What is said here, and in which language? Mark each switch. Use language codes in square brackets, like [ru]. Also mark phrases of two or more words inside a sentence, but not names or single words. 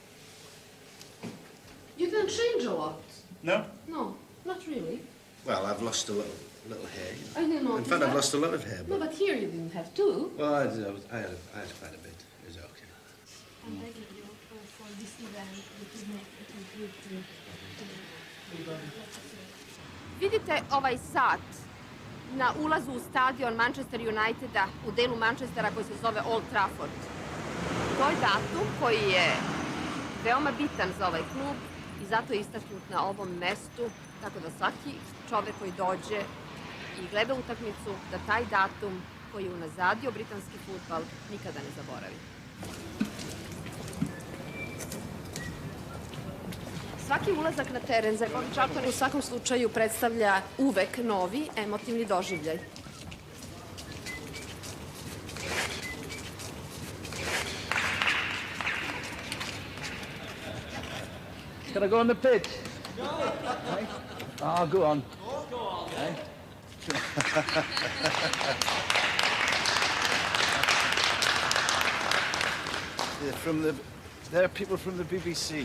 [en] You didn't change a lot. No? No, not really. Well, I've lost a little hair. You know. I didn't know. In fact, I've lost a lot of hair. No, but here you didn't have to. Well, I had quite a bit. It was okay. I'm begging you for this event that is making [sr] Vidite ovaj sat na ulazu u stadion Manchester Uniteda u delu Manchestera koji se zove Old Trafford. To je datum koji je veoma bitan za ovaj klub i zato je istaknut na ovom mestu, tako da svaki čovek koji dođe i gleda utakmicu, da taj datum koji je unazadio britanski fudbal nikada ne zaboravi. Svaki ulazak na teren za Čarlton u svakom slučaju predstavlja uvek novi emotivni doživljaj. [en] Can I go on the pitch? No. Hey? Oh, go on. Go on. Hey? They're people from the BBC.